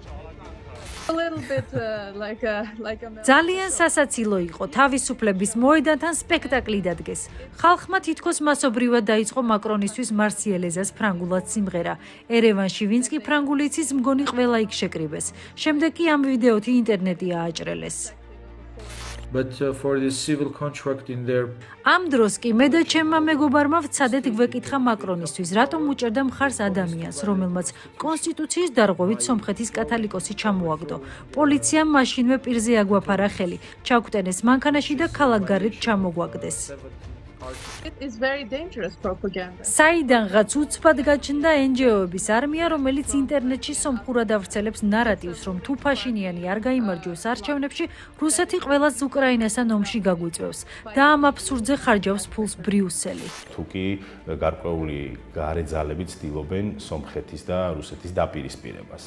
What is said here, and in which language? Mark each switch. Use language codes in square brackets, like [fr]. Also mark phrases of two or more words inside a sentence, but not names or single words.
[ka] ძალიან სასაცილო იყო, თავისუფლების მოედანთან სპექტაკლი დადგეს. ხალხმა თითქოს მასობრივად დაიწყო მაკრონისთვის მარსიელეზას ფრანგულად სიმღერა. ერევანში ვინც კი ფრანგული იცის, მგონი ყველა იქ შეკრიბეს. შემდეგ კი ამ ვიდეოთი ინტერნეტი ააჭრელეს. [en] but for the civil contract in their [ka] ამ დროს კი მე და ჩემმა მეგობარმა ვცადეთ გვეკითხა მაკრონისთვის, რატომ უჭერდა მხარს ადამიანს, რომელმაც კონსტიტუციის დარღვევით სომხეთის კათალიკოსი ჩამოაგდო. პოლიციამ მაშინვე პირზე აგვაფარა ხელი, ჩაგვტენეს მანქანაში და ქალაქგარეთ ჩამოგვაგდეს. [en] It is very dangerous propaganda. [ka] საიდანღაც უცბად გაჩნდა NGO-ების არმია, რომელიც ინტერნეტში სომხურად ავრცელებს ნარატივს, რომ თუ ფაშინიანი არ გაიმარჯვებს არჩევნებში, რუსეთი ყველას უკრაინასთან ომში გაგვიწევს და ამ აბსურდზე ხარჯავს ფულს ბრიუსელი. თუკი გარკვეული გარე ძალები ცდილობენ სომხეთის და რუსეთის დაპირისპირებას.